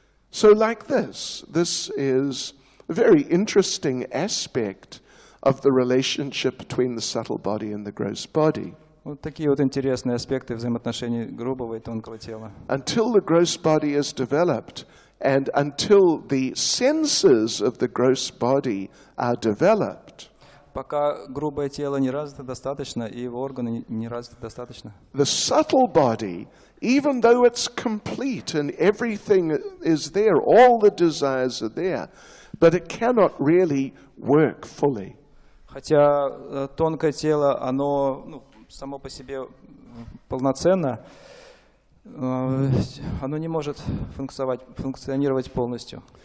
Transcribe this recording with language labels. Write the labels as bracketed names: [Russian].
[English] So like this is a very interesting aspect of the relationship between the subtle body and the gross body. [Russian] Вот такие вот интересные аспекты взаимоотношений грубого и тонкого тела. [English] Until the gross body is developed, and until the senses of the gross body are developed, [Russian] пока грубое тело не развито достаточно, и его органы не развиты достаточно, [English] the subtle body, even though it's complete and everything is there, all the desires are there, but it cannot really work fully. [Russian] хотя тонкое тело, оно само по себе полноценно, оно не может функционировать полностью.